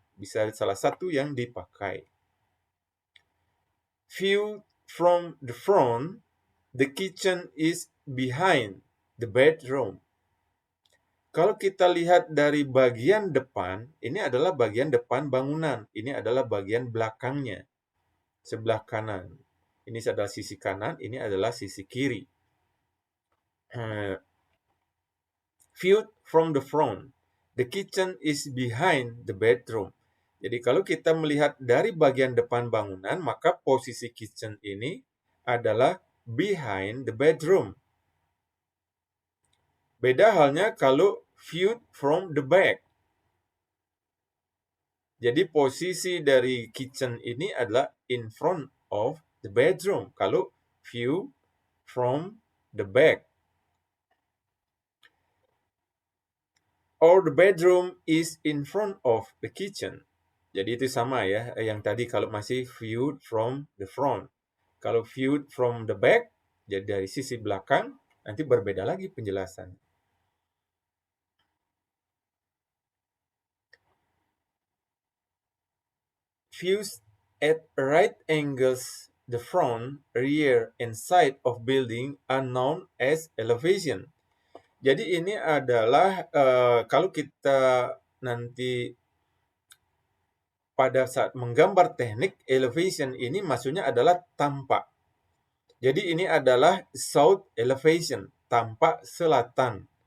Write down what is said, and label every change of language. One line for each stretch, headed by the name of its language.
Indonesian: Bisa salah satu yang dipakai.
English: View from the front, the kitchen is behind the bedroom.
Indonesian: Kalau kita lihat dari bagian depan, ini adalah bagian depan bangunan. Ini adalah bagian belakangnya, sebelah kanan. Ini adalah sisi kanan, ini adalah sisi kiri.
English: Viewed from the front, the kitchen is behind the bedroom.
Indonesian: Jadi kalau kita melihat dari bagian depan bangunan, maka posisi kitchen ini adalah
English: behind the bedroom.
Indonesian: Beda halnya kalau
English: viewed from the back.
Indonesian: Jadi posisi dari kitchen ini adalah
English: in front of the bedroom.
Indonesian: Kalau
English: view from the back. Or the bedroom is in front of the kitchen.
Indonesian: Jadi itu sama ya, yang tadi kalau masih
English: viewed from the front.
Indonesian: Kalau
English: viewed from the back,
Indonesian: Jadi dari sisi belakang nanti berbeda lagi penjelasan.
English: Views at right angles the front, rear, and side of building are known as elevation.
Indonesian: Jadi ini adalah kalau kita nanti pada saat menggambar teknik elevation ini maksudnya adalah tampak. Jadi ini adalah south elevation, tampak selatan.